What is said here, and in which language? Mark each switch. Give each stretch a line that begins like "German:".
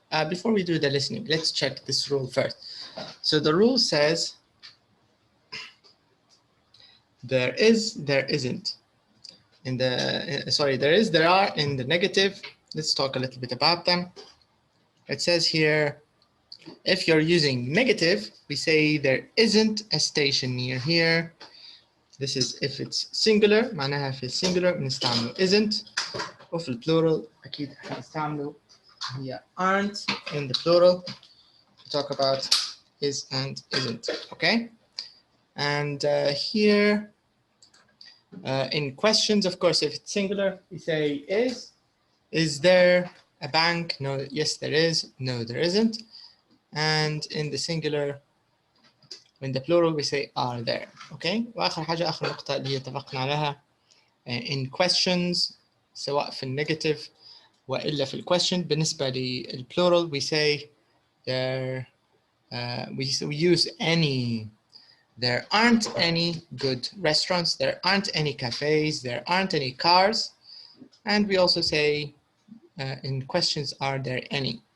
English: Before we do the listening, let's check this rule first. So the rule says there is, there isn't. In the sorry, there is, there are in the negative. Let's talk a little bit about them. It says here, if you're using negative, we say there isn't a station near here. This is if it's singular.
Arabic: معناها في singular بنستعمله isn't. وفي البلورال أكيد هنستعمله هي aren't.
English: In the plural, we talk about is and isn't. Okay. And here, in questions, of course, if it's singular, we say is. Is there a bank? No. Yes, there is. No, there isn't. And in the singular, in the plural, we say are there. Okay.
Arabic: وآخر حاجة آخر نقطة اللي اتفقنا عليها
English: in questions
Arabic: سواء في النيجاتيف وإلا في الquestion. بالنسبة للplural,
English: we say there. We use any. There aren't any good restaurants. There aren't any cafes. There aren't any cars. And we also say in questions, are there any?